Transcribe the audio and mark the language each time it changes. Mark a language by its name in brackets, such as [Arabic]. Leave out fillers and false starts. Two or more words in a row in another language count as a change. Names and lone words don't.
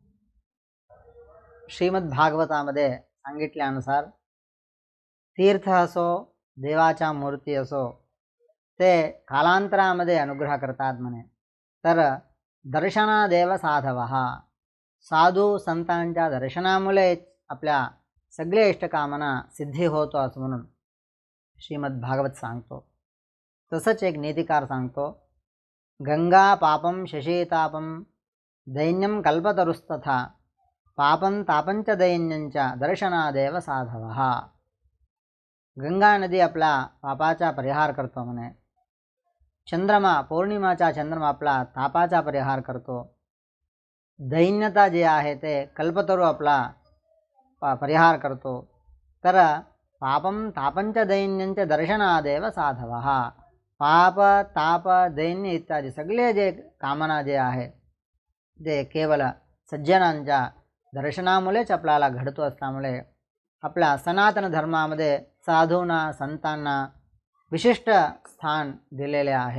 [Marathi] श्रीमद भागवतामध्ये सांगितल्यानुसार तीर्थ असो देवाच्या मूर्ती असो ते कालांतरामध्ये अनुग्रह करतात म्हणे। तर [Sanskrit] दर्शनादेव साधवः [Marathi] साधू संतांच्या दर्शनामुळे आपल्या सगळे इष्टकामना सिद्धी होतो असं म्हणून श्रीमद भागवत सांगतो। तसंच एक नीतिकार सांगतो, [Sanskrit] गंगा पापम शशीतापम दैन्यम कल्पतरुस्तथा पापं तापंच दैन्यंच दर्शनादेव साधवः। [Marathi] गंगा नदी आपला पापाचा परिहार करतो म्हणे। चंद्रमा पौर्णिमाचा चंद्रमा आपला तापाचा परिहार करतो। दैन्यता जे आहे ते कल्पतरू आपला परिहार करतो। [Sanskrit] तर पापं तापंच दैन्यंच दर्शनादेव साधवः। [Marathi] पाप ताप दैन्य इत्यादी सगळे जे कामना जे आहे ते केवळ सज्जनांच्या दर्शनामुळेच आपल्याला घडतो असल्यामुळे आपल्या सनातन धर्मामध्ये साधूंना संतांना विशिष्ट स्थान दिलेले आहे।